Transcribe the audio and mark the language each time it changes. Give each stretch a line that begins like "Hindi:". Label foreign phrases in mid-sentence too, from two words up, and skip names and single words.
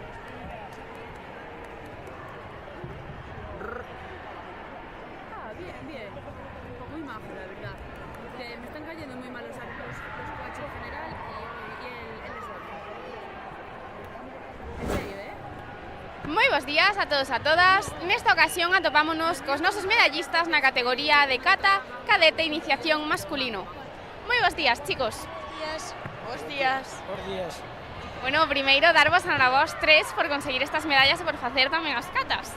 Spanish: Bien. Muy majo, la verdad. Que me están cayendo muy mal los coaches en general y el esfuerzo. En serio,
Galician: Moi bons días a todos e a todas. Nesta ocasión atopámonos cos nosos medallistas na categoría de kata, cadete e iniciación masculino. Moi bons días, chicos. Bos días. Bos días. Bueno, primeiro darvos a vos tres por conseguir estas medallas e por facer tamén as catas.